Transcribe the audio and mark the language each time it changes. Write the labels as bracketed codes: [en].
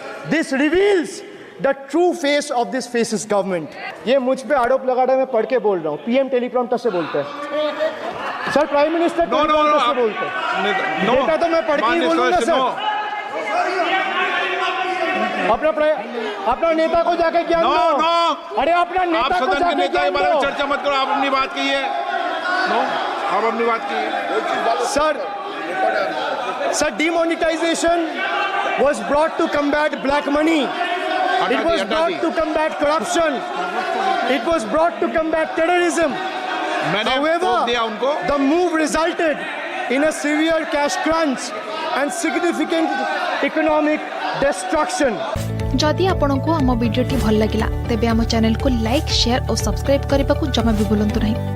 [en] This reveals the true face of this fascist government. [hi] ये मुझ पे आरोप लगा रहा है, मैं पढ़ के बोल रहा हूँ, पीएम टेलीप्रॉम्प्टर से बोलते हैं सर, प्राइम मिनिस्टर टेलीप्रॉम्प्टर से बोलते हैं, डेटा तो मैं पढ़ के ही बोलूंगा सर। अपना नेता को जाके ज्ञान दो। अरे अपना नेता को जाके ज्ञान दो। चर्चा मत करो, आप अपनी बात कीजिए। आप अपनी बात कीजिए। [en] Sir, demonetization was brought to combat black money. It was brought to combat corruption. It was brought to combat terrorism. However, the move resulted in a severe cash crunch and significant economic destruction. जदि आपंक आम भिडी भल लगा तेब आम channel को like share और सब्सक्राइब करने को जमा भी भूलु नहीं।